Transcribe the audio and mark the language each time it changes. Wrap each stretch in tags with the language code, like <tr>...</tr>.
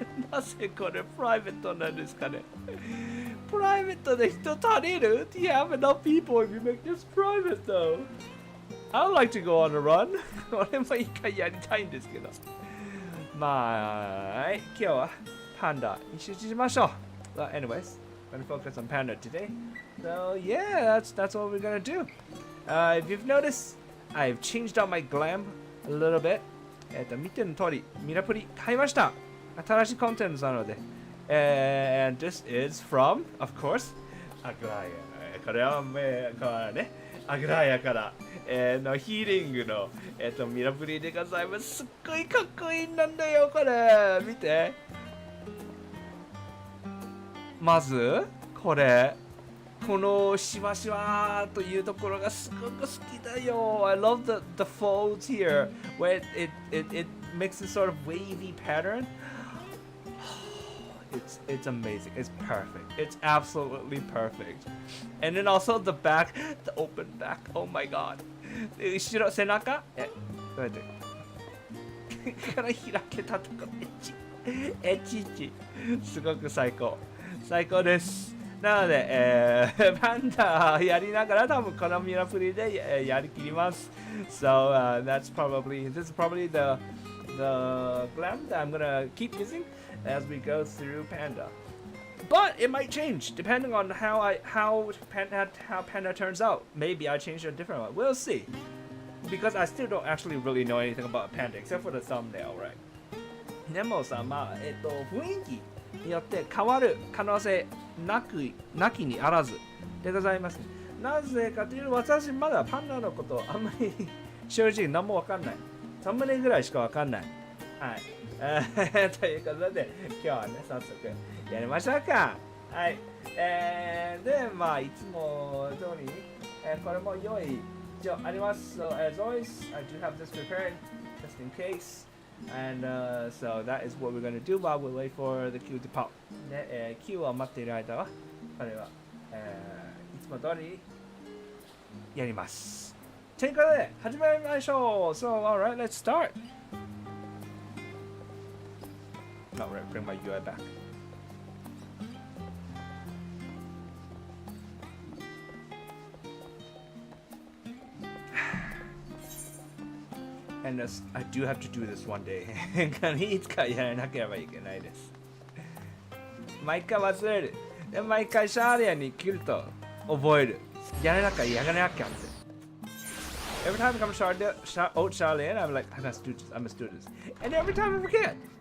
<ja>なぜこれプライベートなんですかね？プライベートで人足りる？</ja> <en>Do you have enough people if you make this private though? I would like to go on a run.</en> <ja>俺も一回やりたいんですけど。まあ、今日はパンダに集中しましょう。</ja> <en>Well, anyways, we're gonna focus on Panda today. So yeah, that's what we're gonna do. If you've noticed, I've changed out my glam a little bit.</en> <ja>見ての通り、ミラプリ買いました。新しいコンテンツなので。</ja> <en>And this is from, of course, アグラヤ。</en> <ja>これはね、アグラヤから、のヒーリングの、ミラプリでございます。すっごいかっこいいんだよ、これ。見て。まず、このシワシワというところがすごく好きだよ。</ja> <en>I love the folds here where it makes a sort of wavy pattern. It's amazing. It's perfect. It's absolutely perfect. And then also the back, the open back. Oh my god.</en> <ja>後ろ背中どうやってから開けたとこエッチすごく最高です。なので、パンダやりながら多分このミラプリでやりきります。</ja> <en>So this is probably the glam that I'm gonna keep using as we go through Panda. But it might change depending on how Panda turns out. Maybe I change a different one. We'll see. Because I still don't actually really know anything about Panda except for the thumbnail, right?</en> <ja>でもさ、まあ、雰囲気によって変わる可能性なきにあらずでございます。なぜかというと、私まだパンダのことあんまり正直何もわかんない。サムネぐらいしかわかんない。はい。ということで、今日はね、早速やりましょうか。はい。で、まあ、いつも通りに、これも用意一応あります。</ja> <en>So, as always, I do have this prepared, just in case. And so that is what we're going to do while we wait for the queue to pop.</en> <ja>で、queue を待っている間は、これは、いつも通りやります。ということで、始めましょう。</ja> <en>So, alright, let's start. Alright, bring my UI back. And I do have to do this one day.</en> <ja>いつかやらなければいけないです。毎回忘れる。で、毎回シャーリアに来ると覚える。やらなきゃって。</ja> <en>Every time I come to Charlie, I'm like, I must do this. And every time I forget.</en>